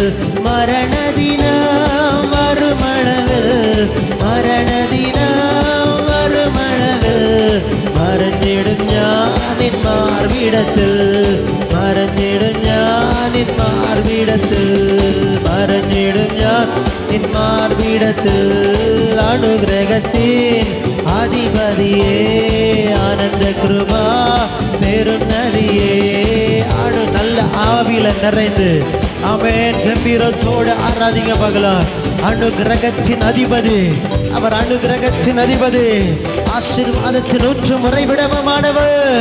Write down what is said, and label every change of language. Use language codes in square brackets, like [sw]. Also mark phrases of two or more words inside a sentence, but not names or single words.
[ml] മരണദിനം മറുമണവിൽ, മരണദിനം മറുമണവിൽ മറഞ്ഞിടും ഞാൻ നിൻ മാർവിടത്തിൽ. മറഞ്ഞിടും ഞാൻ നിൻ മാർവിടത്തിൽ. മറഞ്ഞിടും ഞാൻ നിൻ മാർവിടത്തിൽ. [ta] അനുഗ്രഹത്തിൻ அதிபதியே ஆனந்த கிருபா பெருநதியே. நல்ல ஆவில நிறைந்து ஆமென் கம்பீரத்தோடு ஆராதிங்க பார்க்கலாம். அனுகிரகத்தின் அதிபதி அவர், அனுகிரகத்தின் அதிபதி, ஆசீர்வாதத்தின் ஊற்று முறைவிடமானவர்.